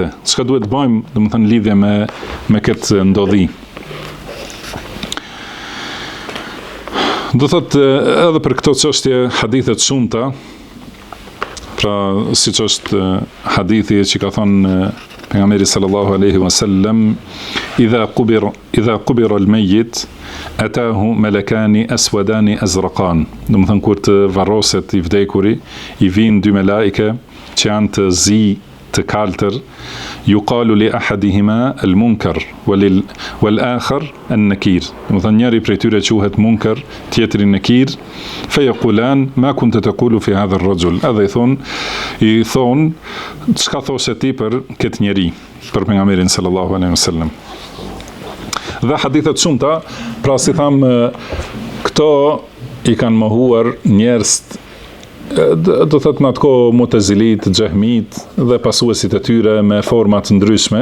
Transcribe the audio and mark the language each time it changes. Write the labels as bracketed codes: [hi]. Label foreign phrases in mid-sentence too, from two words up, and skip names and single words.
[sq] Çka duhet të bëjmë, do të thënë, lidhje me këtë ndodhi. Do thotë edhe për këto çështje hadithe të shumta, pra siç është hadithi që ka thënë pejgamberi [ar] صلى الله عليه وسلم, إذا قبر الميت أتاه ملكان أسودان أزرقان. [sq] Do të thënë kur të varroset i vdekuri, i vinë dy melajke që janë të zi, të kaltër, [ar] يقال لأحدهما المنكر والآخر النكير. [sq] Do thënë njëri prej tyre quhet munkar, tjetri nakir. [ar] فيقولان ما كنت تقول في هذا الرجل. [sq] Edhe i thon çka thoshe ti për këtë njeri, për pejgamberin [ar] صلى الله عليه وسلم. [sq] Dhe hadithet shumëta, pra si tham, këto i kanë mohuar njerëz, do thot në atë kohë Mu'tazilit, Xehmit dhe pasuesit e tyre me forma të ndryshme.